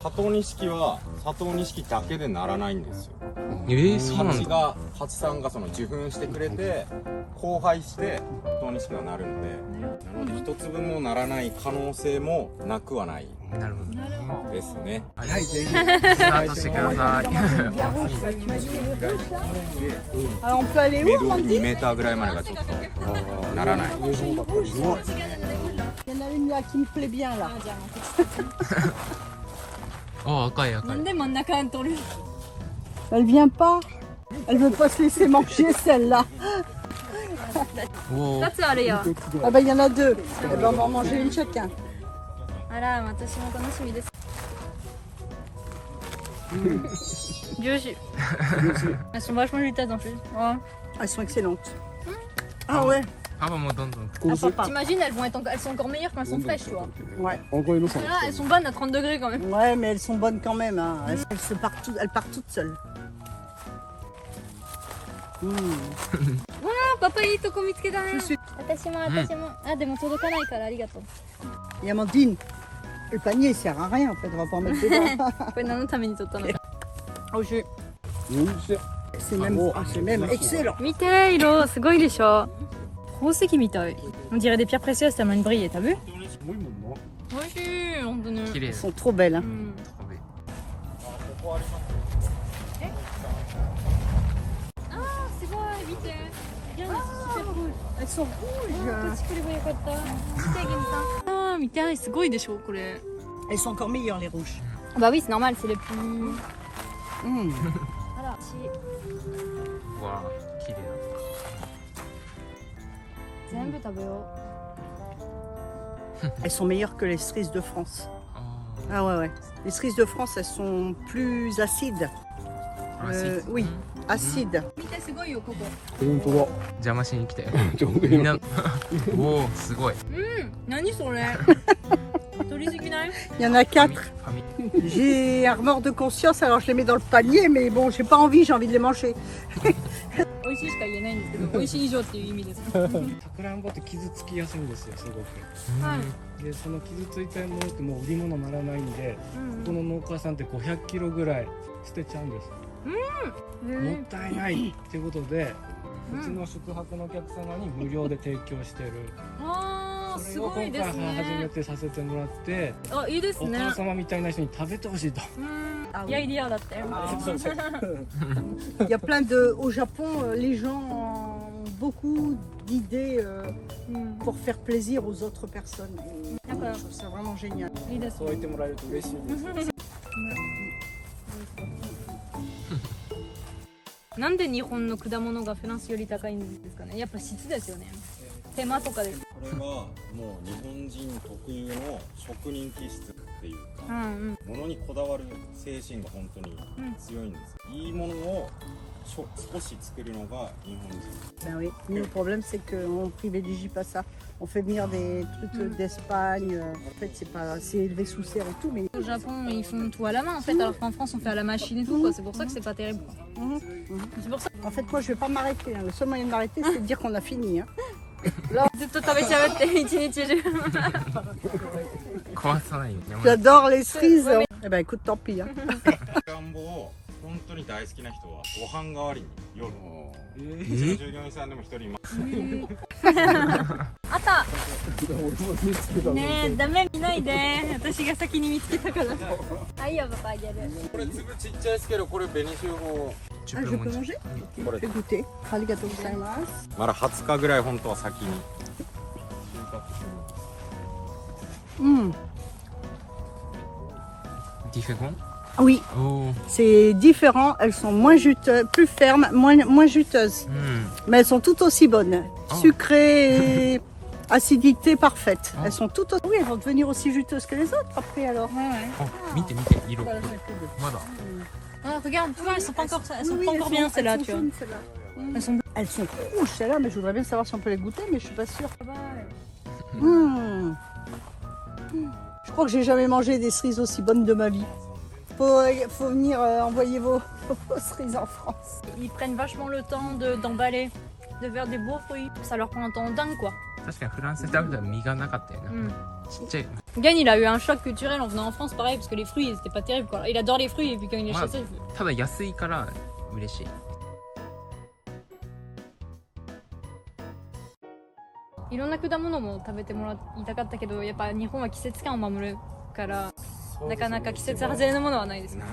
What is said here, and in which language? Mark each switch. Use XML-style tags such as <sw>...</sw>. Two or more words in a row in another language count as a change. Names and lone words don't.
<ja>佐藤錦は佐藤錦だけでならないんですよ。そうなんだ。蜂さんがその受粉してくれて交配して佐藤錦がなるので、なので一粒もならない可能性もなくはないなるほど。ですね。はい、ぜひ。スタートしてください。</ja> <fr>Alors on peut aller メ où ド Amandine</fr> <ja>2メーターぐらいまでがちょっとならない。</ja> <fr>Il y en a une là qui me plaît bien là.</fr> <ja>あ、赤い赤い。なんで真ん中に取る</ja> <fr>Elle vient pas. Elle veut pas se laisser manger celle-là.</fr> <ja>おお。 2つあるよ</ja> <fr>Ah bah il y en a deux. Eh ben, on va en manger une chacun.</fr> <ja>あら私も楽しみですジューシー</ja> <fr>Elles sont vachement juteuses en plus. Ouais. Elles sont excellentes. Ah ouais.</fr> <ja>パパもどんどん。</ja> <fr>T'imagines, elles sont encore meilleures quand elles sont fraîches, tu vois. Ouais. Là, elles sont bonnes à 30 degrés quand même. Ouais, mais elles sont bonnes quand même. Hein. Elles partent toutes seules. Ah, papa</fr> <ja>いいとこ見つけたね。私も。あ、でも届かないからありがとう。</ja> <fr>Et Amandine, le panier il sert à rien en fait. On va pas en mettre dedans.</fr> <ja>これ何のために取ったの</ja> <fr>Oh, c'est même excellent.</fr> <ja>見て、色すごいでしょ。宝石みたい。</ja> <fr>On dirait des pierres précieuses tellement elles brillent, t'as vu?</fr> <ja>美味しい、本当に。綺麗</ja> <fr>Elles sont trop belles. Hein.</fr> <ja>あ、すごい、見て。</ja> <fr>Elles sont rouges.</fr> <ja>こっち来ればよかった。見て、ゲンさん。あ、見たい、すごいでしょ、これ。</ja> <fr>Elles sont encore meilleures les rouges. Bah oui, c'est normal, c'est les plus. Mm.</fr> <ja>あら、わあ、綺麗全部食べよ</ja> <fr>Elles sont meilleures que les cerises de France.</fr> <ja>だ。あ</ja> <fr>Ah ouais ouais. Les cerises de France elles sont plus acides.</fr> <ja>あ。</ja> <fr>Oui, acides.</fr> <ja>う。見て、すごいよ、ここ。邪魔しに来たよ。みんな。おお、すごい。何それ取りすぎない</ja> <fr>Il y en a 4. ファミ。 J'ai un remords de conscience alors je les mets dans le panier mais bon j'ai pas envie, j'ai envie de les manger.</fr> <ja>美味しいしか言えないんですけど、美味しい以上っていう意味です。さくらんぼって傷つきやすいんですよすごく。はい。でその傷ついたものってもう売り物にならないんで、ここの農家さんって500キロぐらい捨てちゃうんです。もったいないっていうことで、うちの宿泊のお客様に無料で提供してる。ああ、それをすごい今回です初めね。てさせてもらって、あ、いいですね。お母様みたいな人に食べてほしいと。いや、イデアだったよ。</ja> <fr>Il y a plein de... Au Japon, les gens ont beaucoup d'idées pour faire plaisir aux autres personnes. Et je trouve ça vraiment génial.</fr> <ja>いいです。そう言ってもらえると嬉しいです。なんで日本の果物がフランスより高いんですかね。やっぱ質ですよね。手間とかです。これはもう日本人特有の職人気質っていうか、うんうん。ものにこだわる精神が本当に強いんです、いいものを少し作るのが日本人。</ja> <fr>Ben oui, nous, le problème c'est qu'on privilégie pas ça. On fait venir des trucs d'Espagne. En fait, c'est élevé sous serre et tout, mais Au Japon, ils font tout à la main en fait, alors qu'en France, on fait à la machine et tout, quoi. C'est pour ça que c'est pas terrible. C'est pour ça. en fait, moi je vais pas m'arrêter. Hein. Le seul moyen de m'arrêter, c'est de dire qu'on a fini. Hein.</fr> <ja>ずっと食べちゃうって一日中。壊さないよ。</ja> <fr>J'adore les cerises. Eh ben écoute, tant pis. Hein.</fr> <ja>さくらんぼを本当に大好きな人はご飯代わりに夜うちの従業員さんでも一人います。あったねえ、ダメ見ないで。私が先に見つけたから。あ、いいよ、パパあげる。これ粒ちっちゃいですけど、これ紅秀峰</ja> <fr>Ah, je peux manger.</fr> <ja>これ</ja> <fr>Je vais goûter.</fr> <ja>ありがとうございます. まだ20日ぐらい本当は先に収穫してる。 Mm. ディフェゴン。</ja> <fr>Oui,</fr> <ja>おお。</ja> <fr>c'est différent. Elles sont moins juteuses, plus fermes, moins juteuses.</fr> <ja>うん。</ja> <fr>Mais elles sont toutes aussi bonnes. Oh. Sucrées et acidité parfaite. Elles sont toutes aussi... Oui, elles vont devenir aussi juteuses que les autres après alors.</fr> <ja>あ、見て見て色。まだ。</ja> <fr>Ah, regarde, tu vois, elles sont pas encore, elles sont Oui, pas elles encore sont- bien elles celles-là, sont tu vois. jaunes, celles-là. Elles sont Elles sont rouges celles-là, mais je voudrais bien savoir si on peut les goûter, mais je suis pas sûre. Mmh. Je crois que j'ai jamais mangé des cerises aussi bonnes de ma vie. Faut venir envoyer vos cerises en France. Ils prennent vachement le temps d'emballer, de faire des beaux fruits. Ça leur prend un temps dingue, quoi.</fr> <ja>確かにフランスで食べたら実がなかったよな、ちっちゃい。</ja> <fr>Gagne, il a eu un choc culturel en venant en France, pareil, parce que les fruits, ils étaient pas terribles, quoi. Il adore les fruits, et puis quand il les Ouais. chassait, il fait...</fr> <ja>ただ安いから嬉しい。いろんな果物も食べてもらいたかったけど、やっぱ日本は季節感を守るから、なかなか季節外れのものはないですね。</ja>